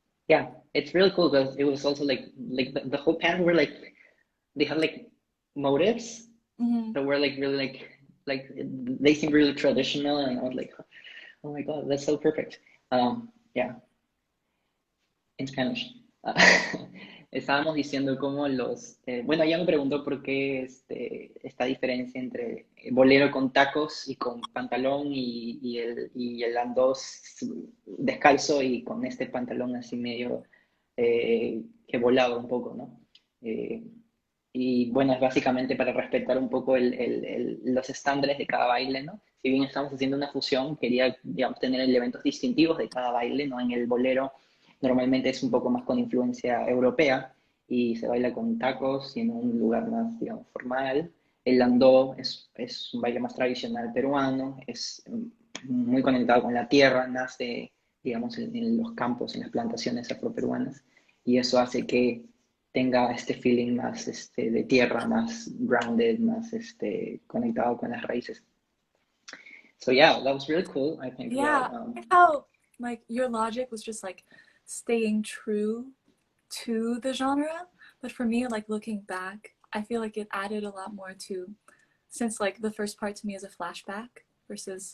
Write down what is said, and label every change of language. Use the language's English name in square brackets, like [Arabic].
[English] Yeah, it's really cool because it was also like the whole pants were like, they had like motifs that were like really like they seem really traditional, and I was like, oh my god, that's so perfect. Yeah, in Spanish. [Spanish] Estábamos diciendo cómo bueno, ella me preguntó por qué esta diferencia entre bolero con tacos y con pantalón y el landó descalzo y con este pantalón así medio que volaba un poco, ¿no? Eh, y bueno, es básicamente para respetar un poco los estándares de cada baile, ¿no? Si bien estamos haciendo una fusión, quería, digamos, tener elementos distintivos de cada baile, ¿no? En el bolero normalmente es un poco más con influencia europea y se baila con tacos y en un lugar más, digamos, formal. El landó es un baile más tradicional peruano, es muy conectado con la tierra, nace, digamos, en los campos, en las plantaciones afroperuanas, y eso hace que tenga este feeling más de tierra, más grounded, más conectado con las raíces. [English] So yeah, that was really cool. I think that Yeah, I like how like your logic was just like staying true to the genre, but for me, like looking back, I feel like it added a lot more to, since like the first part to me is a flashback versus